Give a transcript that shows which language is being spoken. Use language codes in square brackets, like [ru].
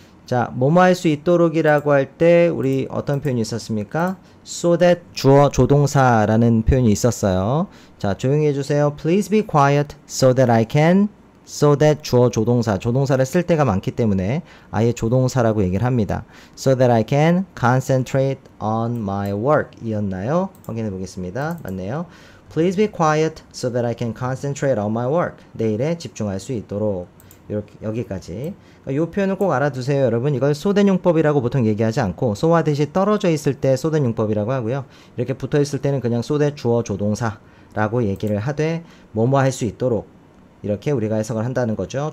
[ko] 자, 뭐뭐 할 수 있도록이라고 할 때 우리 어떤 표현이 있었습니까? so that 주어 조동사라는 표현이 있었어요. 자, 조용히 해주세요. [en] Please be quiet so that [ko] I can so that 주어 조동사 조동사를 쓸 때가 많기 때문에 아예 조동사라고 얘기를 합니다. [en] so that I can concentrate on my work [ko] 이었나요? 확인해 보겠습니다. 맞네요. [en] Please be quiet so that I can concentrate on my work. [ko] 내 일에 집중할 수 있도록 이렇게 여기까지. 이 표현을 꼭 알아두세요, 여러분. 이걸 소된 용법이라고 보통 얘기하지 않고 소와 대시 떨어져 있을 때 소된 용법이라고 하고요. 이렇게 붙어 있을 때는 그냥 소대 주어 조동사라고 얘기를 하되 뭐뭐 할 수 있도록 이렇게 우리가 해석을 한다는 거죠.